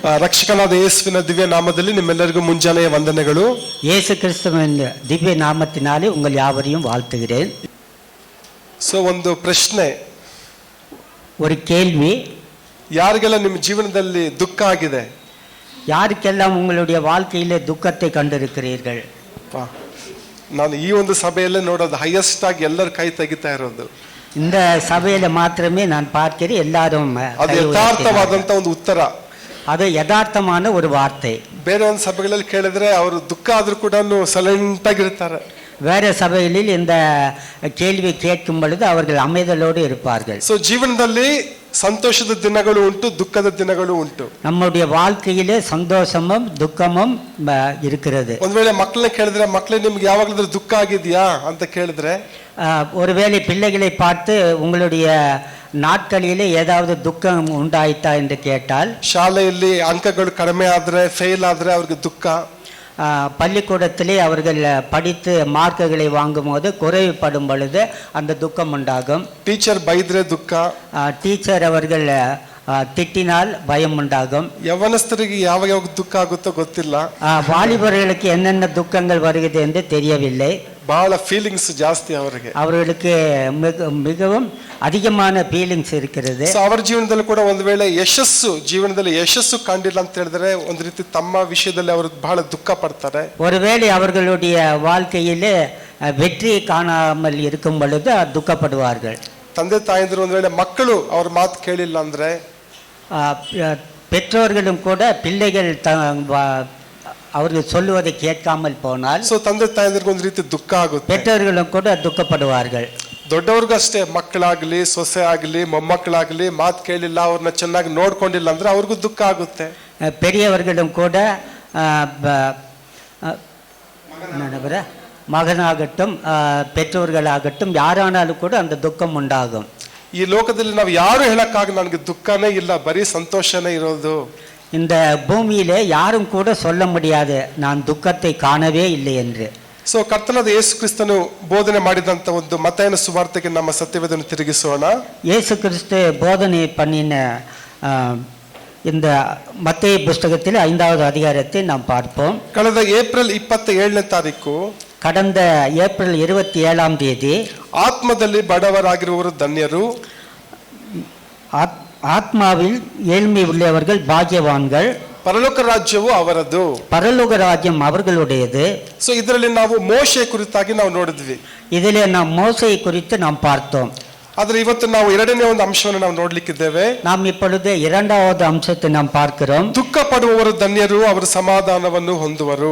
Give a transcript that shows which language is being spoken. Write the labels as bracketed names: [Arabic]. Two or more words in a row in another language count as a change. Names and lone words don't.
[Kannada] ರಕ್ಷಕನಾದ ಯೇಸುವಿನ ದಿವ್ಯ ನಾಮದಲ್ಲಿ ನಿಮ್ಮೆಲ್ಲರಿಗೂ ಮುಂಜಾನೆಯ ವಂದನೆಗಳು. [Tamil] இயேசு கிறிஸ்துவின் திவ்ய நாமத்தினாலே உங்கள் யாவரையும் வாழ்த்துகிறேன். [Kannada] ಒಂದು ಪ್ರಶ್ನೆ, [Tamil] ஒரு கேள்வி. [Kannada] ಯಾರಿಗೆಲ್ಲ ನಿಮ್ಮ ಜೀವನದಲ್ಲಿ ದುಃಖ ಆಗಿದೆ? [Tamil] யாருக்கெல்லாம் உங்களுடைய வாழ்க்கையிலே துக்கத்தை கண்டிருக்கிறீர்கள்? [Kannada] ನಾನು ಈ ಒಂದು ಸಭೆಯಲ್ಲೇ ನೋಡೋದು ಹೈಯೆಸ್ಟ್ ಆಗಿ ಎಲ್ಲರ ಕೈ ತೆಗಿತಾ ಇರೋದು. [Tamil] இந்த சபையில மாத்திரமே நான் பார்க்கிறேன் எல்லாரும். [Kannada] ಅದು ಯಥಾರ್ಥವಾದಂತ ಒಂದು ಉತ್ತರ, [Tamil] அது யதார்த்தமான ஒரு வார்த்தை. [Kannada] ಬೇರೆ ಒಂದು ಸಭೆಗಳಲ್ಲಿ ಕೇಳಿದ್ರೆ ಅವರು ದುಃಖ ಆದ್ರೂ ಕೂಡ ಸೈಲೆಂಟ್ ಆಗಿರ್ತಾರೆ. [Tamil] வேற சபைகளில் இந்த கேள்வி கேட்கும் பொழுது அவர்கள் அமைதலோடு இருப்பார்கள். [Kannada] ಜೀವನದಲ್ಲಿ ಸಂತೋಷದ ದಿನಗಳು ಉಂಟು, ದುಃಖದ ದಿನಗಳು ಉಂಟು. [Tamil] நம்முடைய வாழ்க்கையிலே சந்தோஷமும் துக்கமும் இருக்கிறது. [Kannada] ಒಂದ್ ವೇಳೆ ಮಕ್ಕಳನ್ನ ಕೇಳಿದ್ರೆ, ಮಕ್ಕಳೇ ನಿಮ್ಗೆ ಯಾವಾಗಲಾದ್ರೂ ದುಃಖ ಆಗಿದ್ಯಾ ಅಂತ ಕೇಳಿದ್ರೆ, [Tamil] ஒருவேளை பிள்ளைகளை பார்த்து உங்களுடைய நாட்களிலே ஏதாவது துக்கம் உண்டாயிட்டா என்று கேட்டால், [Kannada] ಶಾಲೆಯಲ್ಲಿ ಅಂಕಗಳು ಕಡಿಮೆ ಆದ್ರೆ, ಫೇಲ್ ಆದ್ರೆ ಅವ್ರಿಗೆ ದುಃಖ. [Tamil] பள்ளிக்கூடத்திலே அவர்கள் படித்து மார்க்குகளை வாங்கும் போது குறைவுபடும் பொழுது அந்த துக்கம் உண்டாகும். [Kannada] ಟೀಚರ್ ಬೈದ್ರೆ ದುಃಖ, [Tamil] டீச்சர் அவர்கள் திட்டினால் பயம் உண்டாகும். [Kannada] ಯವನಸ್ಥರಿಗೆ ಯಾವ ದುಃಖ ಆಗುತ್ತೋ ಗೊತ್ತಿಲ್ಲ. [Tamil] வாலிபர்களுக்கு என்னென்ன துக்கங்கள் வருகிறது என்று தெரியவில்லை. [Kannada] ಬಹಳ ಫೀಲಿಂಗ್ಸ್ ಜಾಸ್ತಿ ಅವರಿಗೆ, [Tamil] அவர்களுக்கு மிகவும் அதிகமான ಫೀಲಿಂಗ್ಸ್ இருக்கிறது. [Kannada] ಅವರ ಜೀವನದಲ್ಲಿ ಕೂಡ ಒಂದು ವೇಳೆ ಜೀವನದಲ್ಲಿ ಯಶಸ್ಸು ಕಂಡಿಲ್ಲ ಅಂತ ಹೇಳಿದ್ರೆ, ಒಂದು ರೀತಿ ತಮ್ಮ ವಿಷಯದಲ್ಲಿ ಅವರು ಬಹಳ ದುಃಖ ಪಡ್ತಾರೆ. [Tamil] ஒருவேளை அவர்களுடைய வாழ்க்கையிலே வெற்றி காணாமல் இருக்கும் பொழுது துக்கப்படுவார்கள். [Kannada] ತಂದೆ ತಾಯಂದಿರು ಒಂದು ವೇಳೆ ಮಕ್ಕಳು ಅವ್ರ ಮಾತು ಕೇಳಿಲ್ಲ ಅಂದ್ರೆ, [Tamil] பெற்றோர்களும் கூட பிள்ளைகள் அவர்கள் சொல்லுவதை கேட்காமல் போனால் [Kannada] ತಂದೆ ತಾಯಂದಿರಿಗೆ ಒಂದು ರೀತಿ ದುಃಖ ಆಗುತ್ತೆ. [Tamil] பெற்றோர்களும் கூட துக்கப்படுவார்கள். [Kannada] ದೊಡ್ಡವ್ರಿಗೂ ಅಷ್ಟೇ, ಮಕ್ಕಳಾಗ್ಲಿ, ಸೊಸೆ ಆಗ್ಲಿ, ಮೊಮ್ಮಕ್ಕಳಾಗ್ಲಿ ಮಾತು ಕೇಳಿಲ್ಲ, ಅವ್ರನ್ನ ಚೆನ್ನಾಗಿ ನೋಡ್ಕೊಂಡಿಲ್ಲ ಅಂದ್ರೆ ಅವ್ರಿಗೂ ದುಃಖ ಆಗುತ್ತೆ. [Tamil] பெரியவர்களும் கூட மகனாகட்டும் பெற்றோர்களாகட்டும் யாரானாலும் கூட அந்த துக்கம் உண்டாகும். [Kannada] ಈ ಲೋಕದಲ್ಲಿ ನಾವು ಯಾರು ಹೇಳಕ್ಕಾಗ ನನಗೆ ದುಃಖನೇ ಇಲ್ಲ, ಬರೀ ಸಂತೋಷನೇ ಇರೋದು. [Tamil] இந்த பூமியிலே யாரும் கூட சொல்ல முடியாது நான் துக்கத்தை காணவே இல்லை என்று. [Kannada] ಕರ್ತನಾದ ಯೇಸು ಕ್ರಿಸ್ತನು ಬೋಧನೆ ಮಾಡಿದಂತ ಒಂದು ಮತ್ತಾಯನ ಸುವಾರ್ತೆಗೆ ನಮ್ಮ ಸತ್ಯವೇದವನ್ನು ತಿರುಗಿಸೋಣ. [Tamil] ಯೇಸು கிறிஸ்து போதனை பண்ணின இந்த மத்தேய புஸ்தகத்தில் 5வது அதிகாரத்தை நாம் பார்ப்போம். [Kannada] ಕಳೆದ ಏಪ್ರಿಲ್ 27ನೇ ತಾರೀಕು, [Tamil] கடந்த ஏப்ரல் 27ஆம் தேதி, [Kannada] ಆತ್ಮದಲ್ಲಿ ಬಡವರಾಗಿರುವವರು ಧನ್ಯರು, [Tamil] ஆத்மாவில் ஏழ்மை உள்ளவர்கள் பாக்கியவான்கள், [Kannada] ಪರಲೋಕ ರಾಜ್ಯವು ಅವರದು, [Tamil] பரலோக ராஜ்யம் அவர்களுடையது. [Kannada] ಇದರಲ್ಲಿ ನಾವು ಮೋಶೆ ಕುರಿತಾಗಿ ನಾವು ನೋಡಿದ್ವಿ. [Tamil] இதிலே நாம் மோசேயை குறித்து நாம் பார்த்தோம். [Kannada] ಆದ್ರೆ ಇವತ್ತು ನಾವು ಎರಡನೇ ಒಂದು ಅಂಶವನ್ನು ನಾವು ನೋಡ್ಲಿಕ್ಕಿದ್ದೇವೆ. [Tamil] நாம் இப்பொழுது 2வது அம்சத்தை நாம் பார்க்கிறோம். [Kannada] ದುಃಖ ಪಡುವವರು ಧನ್ಯರು, ಅವರು ಸಮಾಧಾನವನ್ನು ಹೊಂದುವರು.